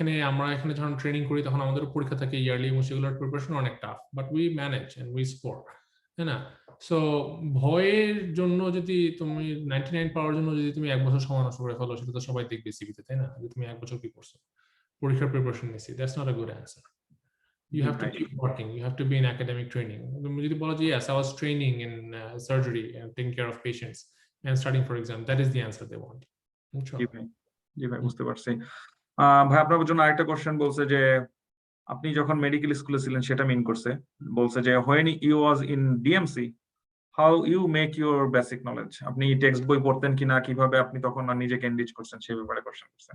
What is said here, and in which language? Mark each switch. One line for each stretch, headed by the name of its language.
Bangla: আমরা এখানে যখন ট্রেনিং করি তখন আমাদের পরীক্ষা থাকে ইয়ারলি এবং সেগুলোর প্রিপারেশন অনেক tough, but we manage and we score, তাই না? সো ভয়ের জন্য যদি তুমি 99 পাওয়ার জন্য যদি তুমি 1 বছর সময় নষ্ট করে ফেলো, সেটা তো সবাই দেখবে সিভিতে, তাই না? যে তুমি 1 বছর কি করছো, পরীক্ষার প্রিপারেশন নিছি, that's not a good answer.
English: You
Bangla: G
English: have to
Bangla: ভাই,
English: keep working. You have to be in academic training.
Bangla: তুমি যদি বলো যে
English: yes, I was training in surgery and taking care of patients and studying for exam, that is the answer they want.
Bangla: বুঝছো? জি ভাই, জি ভাই, বুঝতে পারছি। ভাই আপনার জন্য আরেকটা কোশ্চেন বলছে যে আপনি যখন মেডিকেল স্কুলে ছিলেন সেটা মিন করছে, বলছে যে
English: when you was in DMC how you make your basic knowledge,
Bangla: আপনি টেক্সট বই পড়তেন কিনা, কিভাবে আপনি তখন নিজেকে এনরিচ করছেন সেই ব্যাপারে কোশ্চেন করছেন।